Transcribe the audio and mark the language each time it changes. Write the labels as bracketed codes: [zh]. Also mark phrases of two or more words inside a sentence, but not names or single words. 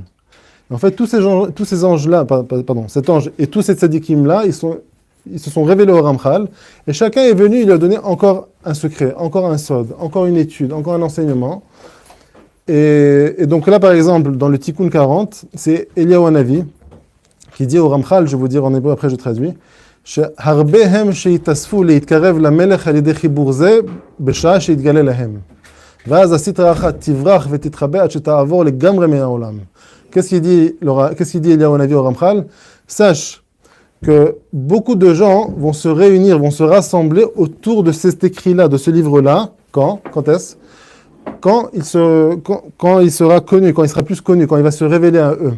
[fr] En fait, tous ces anges-là, cet ange et tous ces tzadikim-là, ils se sont révélés au Ramchal, et chacun est venu, il lui a donné encore un secret, encore un sod, encore une étude, encore un enseignement. Et donc là, par exemple, dans le Tikkun 40, c'est Eliyahu Navi qui dit au Ramchal, je vais vous dire en hébreu, après je traduis, [he] שהרבהם שיתאספו להתקרב למלך על ידי חיבור זה בשעה שיתגלה להם. ואז הסטרא אחת תברח ותתחבא עד שתעבור לגמרי מן העולם. [fr] Qu'est-ce qu'il dit Eliyahu Navi au Ramchal? Sache que beaucoup de gens vont se réunir, vont se rassembler autour de cet écrit-là, de ce livre-là. Quand est-ce? Quand il sera connu, quand il sera plus connu, quand il va se révéler à eux.